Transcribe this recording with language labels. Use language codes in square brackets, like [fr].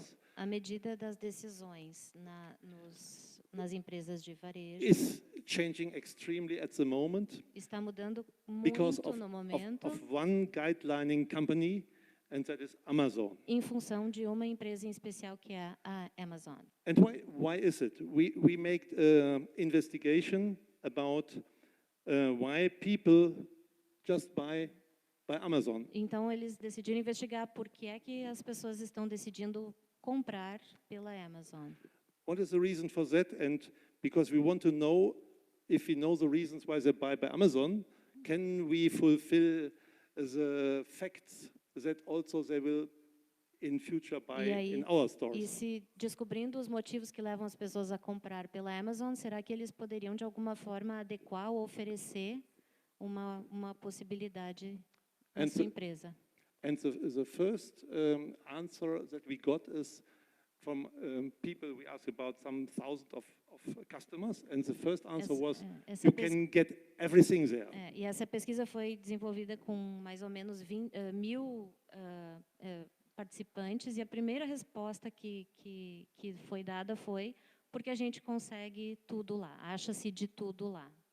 [pt] Então, a medida das decisões nas empresas de varejo [en] is changing extremely at the moment [pt] está mudando [en] because [pt] muito no momento [en] of one guidelining company, and that is Amazon. [pt] em função de uma empresa em especial que é a Amazon. [en] And why is it? We make investigation about why people just buy Amazon. [pt] Então eles decidiram investigar por que é que as pessoas estão decidindo comprar pela Amazon. [en] What is the reason for that? And because we want to know, if we know the reasons why they buy by Amazon, can we fulfill the facts that also they will in future buy in our stores? [pt] E se descobrindo os motivos que levam as pessoas a comprar pela Amazon, será que eles poderiam de alguma forma adequar ou oferecer uma possibilidade na sua empresa? [en] And the first answer that we got is from people. We asked about some thousands of customers, and the first answer was, you can get everything there. [pt] E essa pesquisa foi desenvolvida com mais ou menos 1.000 participantes, e a primeira resposta que foi dada foi porque a gente consegue tudo lá, acha-se de tudo lá.